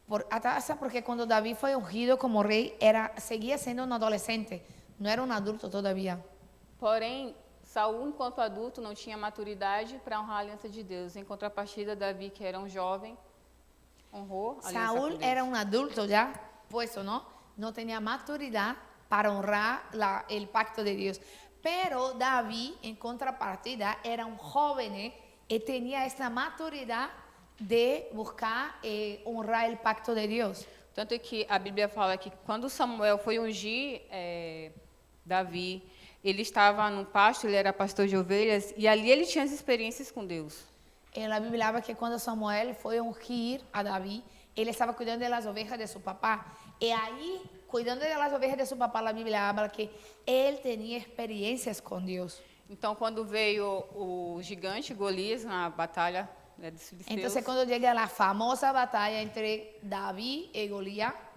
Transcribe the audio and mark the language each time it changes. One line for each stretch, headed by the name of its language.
Spanish: Hasta porque cuando David fue ungido como rey, seguía siendo un adolescente, no era un adulto todavía.
Portuguese: Porém, Saul, enquanto adulto, não tinha maturidade para honrar a aliança de Deus. Em contrapartida, Davi, que era um jovem, honrou a aliança com
Spanish: Saúl
Portuguese: Deus.
Spanish: era un adulto ya, puesto, ¿no? No tenía maturidad para honrar el pacto de Dios. Pero David, en contrapartida, era un joven y tenía esta maturidad de buscar honrar el pacto de Dios.
Portuguese: Tanto que a Bíblia fala que quando Samuel foi ungir Davi, ele estava no pasto, ele era pastor de ovelhas, e ali ele tinha as experiências com Deus.
Spanish: En la Biblia habla que cuando Samuel fue a ungir a David, él estaba cuidando de las ovejas de su papá. Y ahí, cuidando de las ovejas de su papá, la Biblia habla que él tenía experiencias con Dios.
Portuguese: Então, quando veio o gigante Golias na batalha dos filisteus,
Spanish: Entonces, cuando llega la famosa batalla entre David y Goliat,